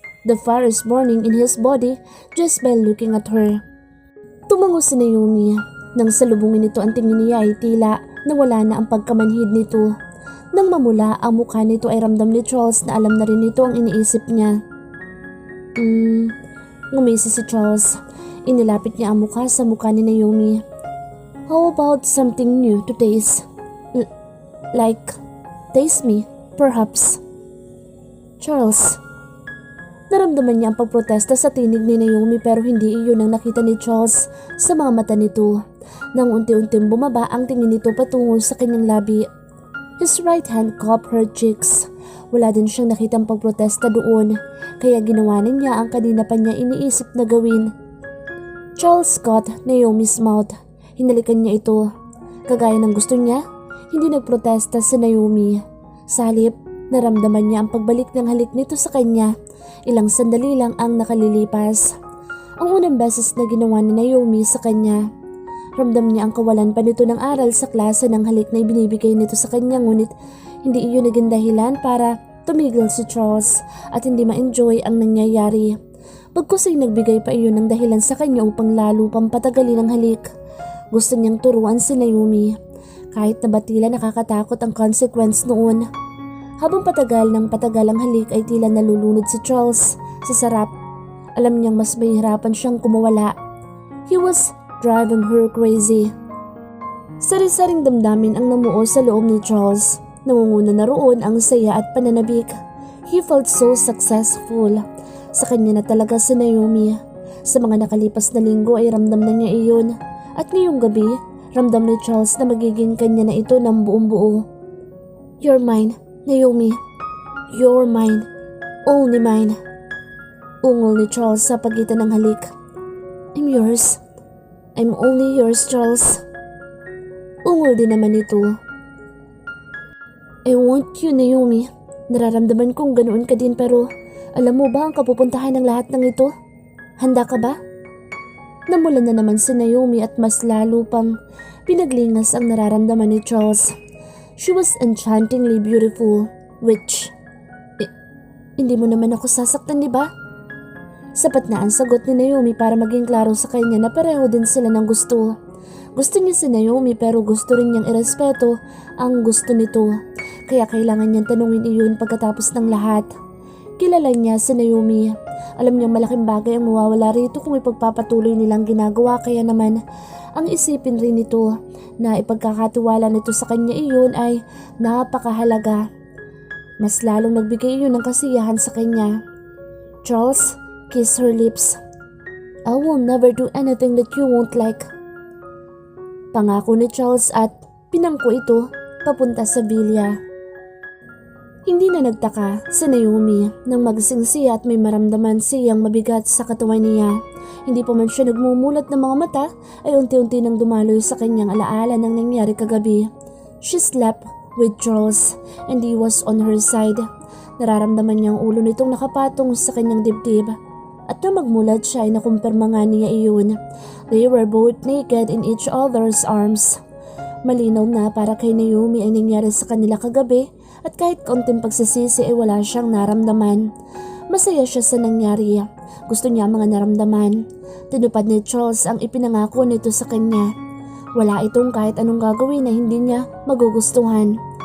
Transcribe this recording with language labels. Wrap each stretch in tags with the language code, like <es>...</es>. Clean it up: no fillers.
<en>The fire is burning in his body just by looking at her.</en> <tl>Tumango si Naomi. Nang salubungin ito ang tingin niya ay tila nawala na ang pagkamanhid nito. Nang mamula ang mukha nito ay ramdam ni Charles na alam na rin ito ang iniisip niya. Ngumisi si Charles. Inilapit niya ang mukha sa mukha ni Naomi.</tl> <en>How about something new to taste? Like, taste me, perhaps. Charles.</en> <tl>Naramdaman niya ang pagprotesta sa tinig ni Naomi pero hindi iyon ang nakita ni Charles sa mga mata nito. Nang unti-unting bumaba ang tingin nito patungo sa kanyang labi.</tl> <en>His right hand cupped her cheeks.</en> <tl>Wala din siyang nakitang pagprotesta doon, kaya ginawa na niya ang kanina pa niya iniisip na gawin.</tl> <en>Charles caught Naomi's mouth.</en> <tl>Hinalikan niya ito. Kagaya ng gusto niya, hindi nagprotesta si Naomi. Sa halip, naramdaman niya ang pagbalik ng halik nito sa kanya. Ilang sandali lang ang nakalilipas. Ang unang beses na ginawa ni Naomi sa kanya. Ramdam niya ang kawalan pa nito ng aral sa klase ng halik na ibinibigay nito sa kanya, ngunit hindi iyon naging dahilan para tumigil si Charles at hindi ma-enjoy ang nangyayari. Bagkus ay nagbigay pa iyon ng dahilan sa kanya upang lalo pang patagalin ang halik. Gusto niyang turuan si Naomi. Kahit na batila nakakatakot ang consequence noon. Habang patagal ng patagal ang halik ay tila nalulunod si Charles sa sarap. Alam niyang mas mahihirapan siyang kumawala.</tl> <en>He was driving her crazy.</en> <tl>Sari-saring damdamin ang namuo sa loob ni Charles. Nangunguna na roon ang saya at pananabik.</tl> <en>He felt so successful.</en> <tl>Sa kanya na talaga si Naomi. Sa mga nakalipas na linggo ay ramdam na niya iyon. At ngayong gabi, ramdam ni Charles na magiging kanya na ito ng buong buo.</tl> <en>You're mine, Naomi. You're mine. Only mine.</en> <tl>Ungol ni Charles sa pagitan ng halik.</tl> <en>I'm yours. I'm only yours, Charles.</en> <tl>Ungol din naman ito.</tl> <en>I want you, Naomi.</en> <tl>Nararamdaman kong ganoon ka din, pero alam mo ba ang kapupuntahan ng lahat ng ito? Handa ka ba? Namulan na naman si Naomi at mas lalo pang pinaglingas ang nararamdaman ni Charles.</tl> <en>She was enchantingly beautiful, which...</en> <tl>hindi mo naman ako sasaktan, di ba? Sapat na ang sagot ni Naomi para maging klaro sa kanya na pareho din sila ng gusto. Gusto niya si Naomi pero gusto rin niyang irespeto ang gusto nito. Kaya kailangan niyang tanungin iyon pagkatapos ng lahat. Kilala niya si Naomi. Alam niyang malaking bagay ang mawawala rito kung ipagpapatuloy nilang ginagawa, kaya naman ang isipin rin nito na ipagkakatiwala nito sa kanya iyon ay napakahalaga. Mas lalong nagbigay iyon ng kasiyahan sa kanya.</tl> <en>Charles kissed her lips. I will never do anything that you won't like.</en> <tl>Pangako ni Charles at pinangko ito papunta sa bilya. Hindi na nagtaka si Naomi nang magising siya at may maramdaman siyang mabigat sa katawan niya. Hindi pa man siya nagmumulat ng mga mata ay unti-unti nang dumaloy sa kanyang alaala ng nangyari kagabi.</tl> <en>She slept with Charles and he was on her side.</en> <tl>Nararamdaman niya ang ulo nitong nakapatong sa kanyang dibdib. At nang magmulat siya ay nakumpirma nga niya iyon.</tl> <en>They were both naked in each other's arms.</en> <tl>Malinaw na para kay Naomi ay nangyari sa kanila kagabi at kahit kaunting pagsisisi ay wala siyang naramdaman. Masaya siya sa nangyari. Gusto niya ang mga naramdaman. Tinupad ni Charles ang ipinangako nito sa kanya. Wala itong kahit anong gagawin na hindi niya magugustuhan.</tl>